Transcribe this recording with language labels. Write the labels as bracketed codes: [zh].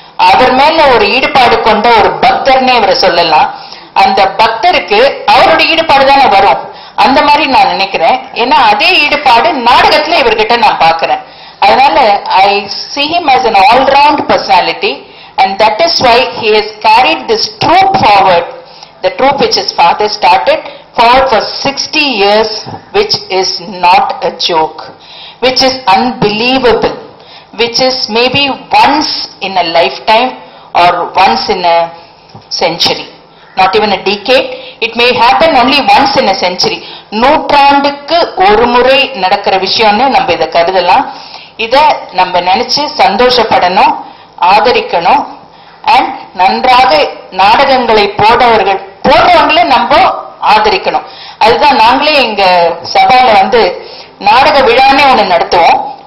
[ta] அவர் மேல ஒரு ஈடுபாடு கொண்ட ஒரு பக்தர்னே இவரை சொல்லலாம். அந்த பக்தருக்கு அவருடைய ஈடுபாடு தானே வரும், அந்த மாதிரி நான் நினைக்கிறேன். ஏன்னா அதே ஈடுபாடு நாடகத்துல இவர்கிட்ட நான் பாக்குறேன். [en] அதனால I see him as an all-round personality, and that is why he has carried this troupe forward, the troupe which his father started forward for 60 years, which is not a joke, which is unbelievable, which is maybe once in a lifetime or once in a century, not even a decade. It may happen only once in a century. [ta] நூற்றாண்டுக்கு ஒரு முறை நடக்கிற விஷயம்னு நம்ம இதை கருதலாம். இத நம்ம நினைச்சு சந்தோஷப்படணும், ஆதரிக்கணும். அண்ட் நன்றாக நாடகங்களை போடுறவங்களே நம்ம ஆதரிக்கணும். அதுதான் நாங்களே எங்க சபால நாடக விழானே ஒண்ணு நடத்துவோம்.